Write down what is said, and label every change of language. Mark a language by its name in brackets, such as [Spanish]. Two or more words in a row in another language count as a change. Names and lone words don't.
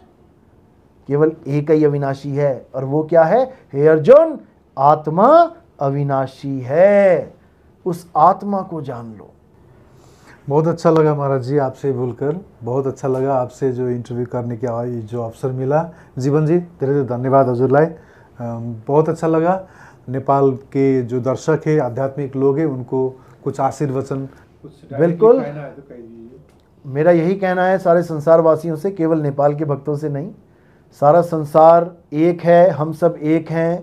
[Hindi] केवल एक ही अविनाशी है, और वो क्या है? हे अर्जुन, आत्मा अविनाशी है। उस आत्मा को जान लो। बहुत अच्छा लगा महाराज जी आपसे बोलकर, बहुत अच्छा लगा आपसे जो इंटरव्यू करने की जो अवसर मिला। [Nepali] जीवन जी धेरै धेरै धन्यवाद हजुरलाई। [Hindi] बहुत अच्छा लगा। नेपाल के जो दर्शक है, आध्यात्मिक लोग हैं, उनको कुछ आशीर्वचन, बिल्कुल मेरा यही कहना है सारे संसार वासियों से, केवल नेपाल के भक्तों से नहीं। सारा संसार एक है, हम सब एक हैं।